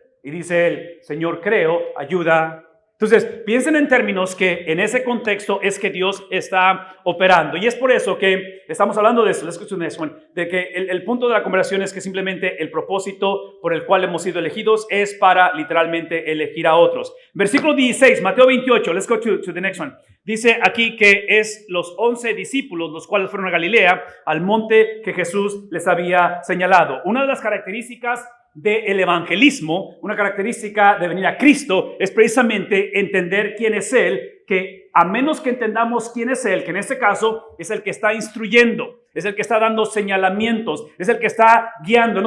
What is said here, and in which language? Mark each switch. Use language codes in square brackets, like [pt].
[es] Y dice él, Señor, creo, ayuda. Entonces, piensen en términos que en ese contexto es que Dios está operando. Y es por eso que estamos hablando de eso, de que el punto de la conversación es que simplemente el propósito por el cual hemos sido elegidos es para literalmente elegir a otros. Versículo 16, Mateo 28, [en] let's go to the next one. [es] Dice aquí que es los 11 discípulos, los cuales fueron a Galilea, al monte que Jesús les había señalado. Una de las características del evangelismo, una característica de venir a Cristo es precisamente entender quién es Él, que a menos que entendamos quién es Él, que en este caso es el que está instruyendo, es el que está dando señalamientos, es el que está guiando.